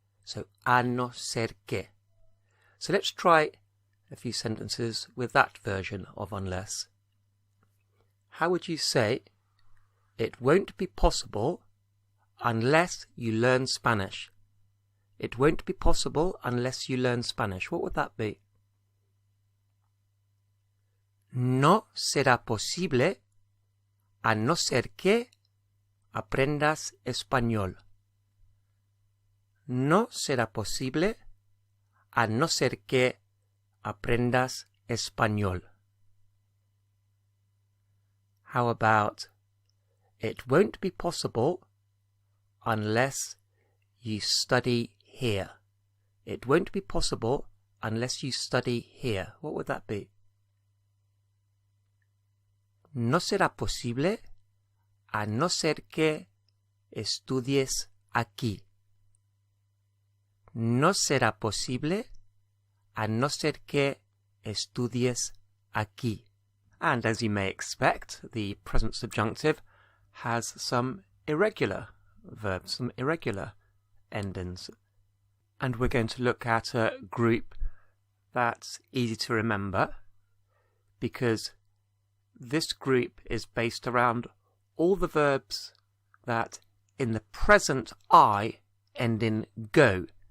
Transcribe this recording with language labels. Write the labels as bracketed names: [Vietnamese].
[English] So [Spanish] a no ser que. [English] So let's try a few sentences with that version of unless. How would you say, it won't be possible unless you learn Spanish? It won't be possible unless you learn Spanish. What would that be? [Spanish] No será posible a no ser que aprendas español. No será posible a no ser que aprendas español. [English] How about, it won't be possible unless you study here. It won't be possible unless you study here. What would that be? [Spanish] No será posible a no ser que estudies aquí. No será posible a no ser que estudies aquí. [English] And as you may expect, the present subjunctive has some irregular verbs, some irregular endings. And we're going to look at a group that's easy to remember, because this group is based around all the verbs that in the present I end in go.